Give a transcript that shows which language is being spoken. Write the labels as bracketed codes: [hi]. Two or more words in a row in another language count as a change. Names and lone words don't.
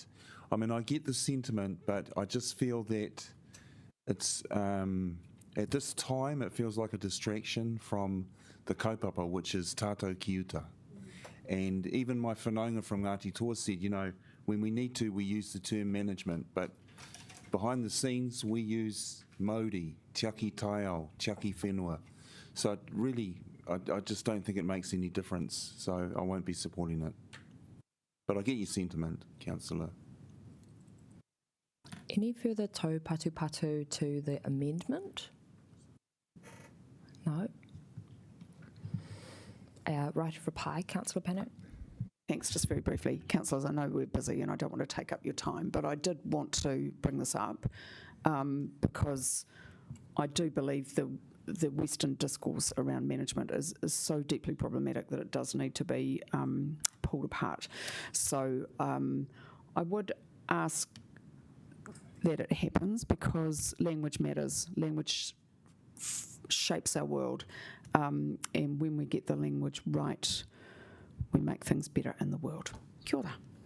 [en] I mean, I get the sentiment, but I just feel that it's, at this time, it feels like a distraction from the kaupapa, which is Tātou Ki Uta. And even my whanaunga from Ngāti Toa said, you know, when we need to, we use the term management, but behind the scenes, we use [mi] mauri, tiaki taiao, tiaki whenua. [en] So it really, I just don't think it makes any difference, so I won't be supporting it. But I get your sentiment, Councillor. Any further [mi] tau patu [en] to the amendment? No. Right of reply, Councillor Pennant. Thanks. Just very briefly, councillors, I know we're busy and I don't want to take up your time, but I did want to bring this up because I do believe the Western discourse around management is so deeply problematic that it does need to be pulled apart. So I would ask that it happens because language matters. Language shapes our world, and when we get the language right, we make things better in the world. [mi] Kia ora.